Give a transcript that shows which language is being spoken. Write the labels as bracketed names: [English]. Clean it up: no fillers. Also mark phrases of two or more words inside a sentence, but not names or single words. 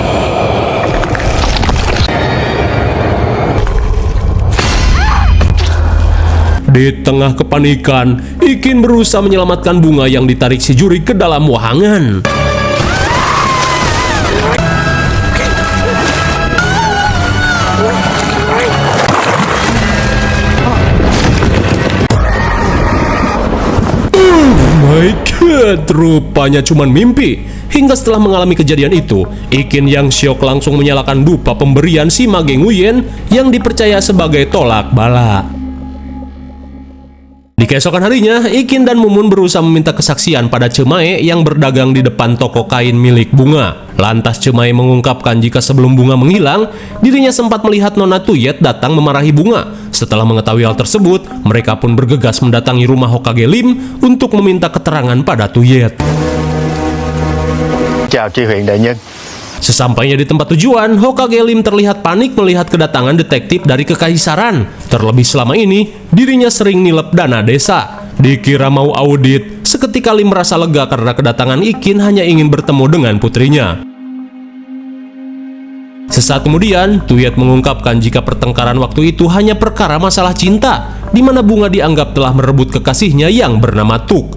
[Indonesian] Di tengah kepanikan, Ikin berusaha menyelamatkan Bunga yang ditarik si juri ke dalam wahangan. [English] My God, [Indonesian] rupanya cuman mimpi. Hingga setelah mengalami kejadian itu, Ikin yang syok langsung menyalakan dupa pemberian si Mage Nguyen yang dipercaya sebagai tolak bala. Di keesokan harinya, Ikin dan Mumun berusaha meminta kesaksian pada Cemae yang berdagang di depan toko kain milik Bunga. Lantas Cemae mengungkapkan jika sebelum Bunga menghilang, dirinya sempat melihat Nona Tuyet datang memarahi Bunga. Setelah mengetahui hal tersebut, mereka pun bergegas mendatangi rumah Hokage Lim untuk meminta keterangan pada Tuyet. [Vietnamese] Chào Tri huyện đại nhân. [Indonesian] Sesampainya di tempat tujuan, Hokage Lim terlihat panik melihat kedatangan detektif dari kekaisaran. Terlebih selama ini, dirinya sering nilep dana desa. Dikira mau audit, seketika Lim merasa lega karena kedatangan Ikin hanya ingin bertemu dengan putrinya. Sesaat kemudian, Tuyet mengungkapkan jika pertengkaran waktu itu hanya perkara masalah cinta, di mana Bunga dianggap telah merebut kekasihnya yang bernama Tuk.